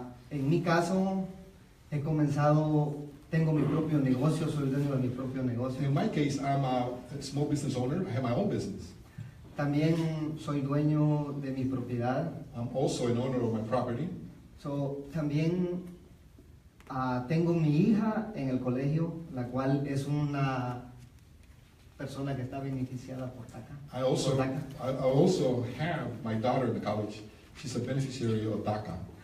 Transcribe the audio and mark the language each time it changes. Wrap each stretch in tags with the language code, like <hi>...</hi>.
<es>en mi caso, tengo mi propio negocio, soy dueño de mi propio negocio.</es> <en>in my case, I'm a small business owner. I have my own business.</en> <es>También soy dueño de mi propiedad.</es> <en>I'm also an owner of my property.</en> <es>So, también tengo mi hija en el colegio, la cual es una persona que está beneficiada por DACA.</es> <en>I also</en> <es>Por DACA.</es> <en>have my daughter in the college. She's a beneficiary of DACA.</en>